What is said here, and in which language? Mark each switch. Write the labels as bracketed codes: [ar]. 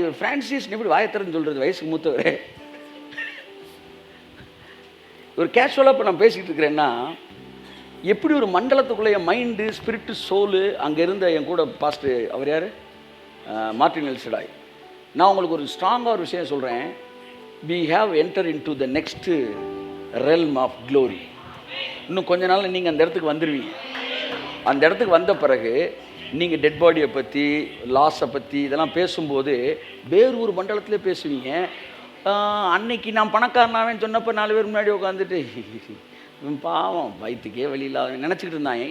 [ta] இவர் பிரான்சிஸ் எப்படி வாயத்திறன்னு சொல்கிறது, வயசுக்கு மூத்தவர். ஒரு கேஷுவலாக இப்போ நான் பேசிக்கிட்டு இருக்கிறேன்னா, எப்படி ஒரு மண்டலத்துக்குள்ளே என் மைண்டு ஸ்பிரிட்டு சோலு அங்கே இருந்த என் கூட பாஸ்ட் அவர் யார், மார்ட்டின் எல்சடாய். நான் உங்களுக்கு ஒரு ஸ்ட்ராங்காக ஒரு விஷயம் சொல்கிறேன். [en] we have entered into the next realm of glory. [ta] இன்னும் கொஞ்ச நாள் நீங்கள் அந்த இடத்துக்கு வந்துடுவீங்க. அந்த இடத்துக்கு வந்த பிறகு நீங்கள் டெட் பாடியை பற்றி, லாஸை பற்றி இதெல்லாம் பேசும்போது வேறு ஒரு மண்டலத்திலே பேசுவீங்க. அன்னைக்கு நான் பணக்காரனாவேன்னு சொன்னப்போ 4 பேர் முன்னாடி உட்காந்துட்டு பாவம் வயிற்றுக்கே வழியில்லாத நினச்சிக்கிட்டு இருந்தாங்க.